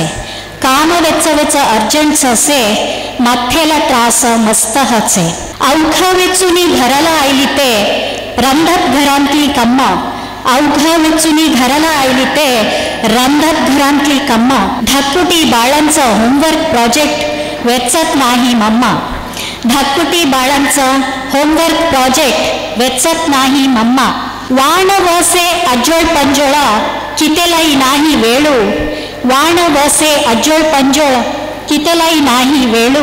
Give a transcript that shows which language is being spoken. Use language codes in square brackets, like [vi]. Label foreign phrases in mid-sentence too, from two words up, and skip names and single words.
[kok] काम वेचवायचं अर्जंट असे माथेला त्रास मस्त हचे. अवघा वेचुनी घराला आयली ते रंधत घरांतली कम्मा. अवघा वेचुनी घराला आयली ते रंधत घरांतली कम्मा. धकुटी बाळांचं [en] homework project [kok] वेचत नाही मम्मा. धकुटी बाळांचं [en] homework project [kok] वेचत नाही मम्मा. वाण वसे अजोळ पंजोळा कितेलाई नाही वेळू. वाण वसे अजोळ पंजोळ कितेलाई नाही वेळू.